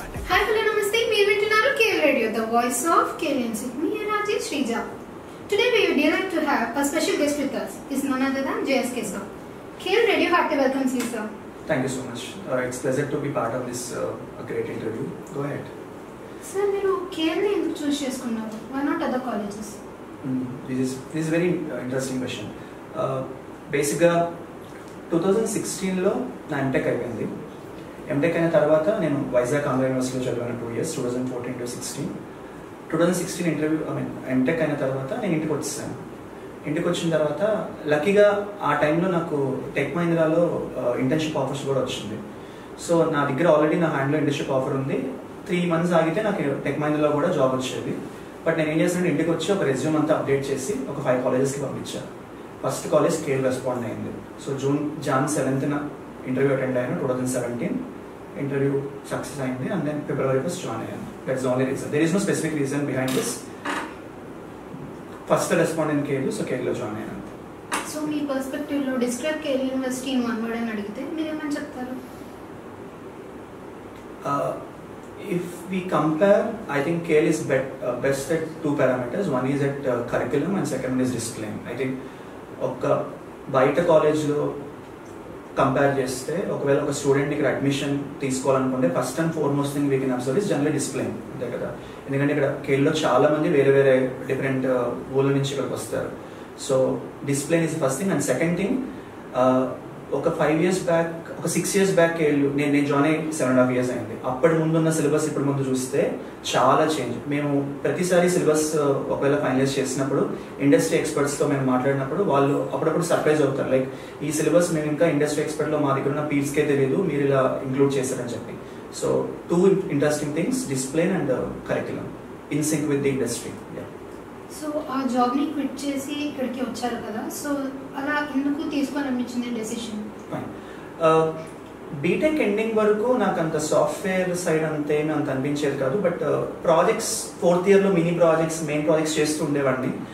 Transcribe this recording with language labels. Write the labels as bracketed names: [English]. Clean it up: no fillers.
[English] Hi, hello, namaste. [Telugu] Meer vintunnaru [English] KL Radio, the voice of KLNC. Me Rajesh Shrija. Today we are delighted to have a special guest with us. Is none other than JSK sir. KL Radio heartily welcomes you, sir. Thank you so much. It's a pleasure to be part of this great interview. Go ahead. [Telugu] Sir, మీరు KL ని ఎందుకు చూస్ చేసుకున్నారు? [English] Why not other colleges? This is very interesting question. [Telugu] బేసిక్గా 2016లో నా MTech అయిపోయింది. MTech అయిన తర్వాత నేను వైజాగ్ ఆంధ్ర యూనివర్సిటీలో చదివాను 2 years, 2014 to 16. 2016 ఎంటెక్ అయిన తర్వాత నేను ఇంటికి వచ్చేసాను. ఇంటికి వచ్చిన తర్వాత లక్కీగా ఆ టైంలో నాకు టెక్ మహీంద్రాలో ఇంటర్న్షిప్ ఆఫర్స్ కూడా వచ్చింది. సో నా దగ్గర ఆల్రెడీ నా హ్యాండ్లో ఇంటర్న్షిప్ ఆఫర్ ఉంది. 3 months ఆగితే నాకు టెక్ మహీంద్రాలో కూడా జాబ్ వచ్చేది. బట్ నేను ఏం చేశానంటే ఇంటికి వచ్చి ఒక రెజ్యూమ్ అంతా అప్డేట్ చేసి ఒక 5 collegesకి పంపించాను. ఫస్ట్ కాలేజ్ కేఎల్ రెస్పాండ్ అయింది. So Jan 7th interview attend అయ్యాను. 2017 ఇంటర్వ్యూ సక్సెస్ అయింది. And then February 1st join అయ్యాను. [English] That's only reason. There is no specific reason behind this. First respond in KL, [Telugu] so కేఎల్లో join అయ్యాను. So మీ పర్స్పెక్టివ్లో describe KL university in one word అని అడిగితే మీరు ఏమని చెప్తారు? [English] If we compare, I think KL is best at 2 parameters. One is at curriculum and second one is discipline. [Telugu] I think ఒక బయట కాలేజ్లో compare చేస్తే ఒకవేళ ఒక స్టూడెంట్ ఇక్కడ అడ్మిషన్ తీసుకోవాలనుకుంటే [English] first and foremost thing we can observe is general discipline, [Telugu] అంతే కదా. ఎందుకంటే ఇక్కడ కేఎల్లో చాలా మంది వేరే వేరే డిఫరెంట్ ఊళ్ళ నుంచి ఇక్కడికి వస్తారు. [English] So discipline is first thing. [Telugu] And second thing, ఒక 5 years బ్యాక్, ఒక 6 years బ్యాక్ కేఎల్ నేను జాయిన్ అయ్యి 7.5 years అయింది. అప్పటి ముందు ఉన్న సిలబస్ ఇప్పుడు ముందు చూస్తే చాలా చేంజ్. మేము ప్రతిసారి సిలబస్ ఒకవేళ ఫైనలైజ్ చేసినప్పుడు ఇండస్ట్రీ ఎక్స్పర్ట్స్తో మేము మాట్లాడినప్పుడు వాళ్ళు అప్పుడప్పుడు సర్ప్రైజ్ అవుతారు, లైక్ ఈ సిలబస్ మేము ఇంకా ఇండస్ట్రీ ఎక్స్పర్ట్లో మా దగ్గర ఉన్న పీల్స్కే తెలియదు, మీరు ఇలా ఇంక్లూడ్ చేశారని చెప్పి. [English] So 2 interesting things, discipline and curriculum in sync with the industry. [Telugu] So ఆ జాబ్ని క్విట్ చేసి ఇక్కడికి వచ్చారు కదా, సో అలా ఎందుకు తీసుకోవాలనిపించింది డెసిషన్? బీటెక్ ఎండింగ్ వరకు నాకు అంత సాఫ్ట్వేర్ సైడ్ అంతేమీ అంత అనిపించేది కాదు. But projects 4th yearలో mini projects, main projects చేస్తూ ఉండేవాడిని.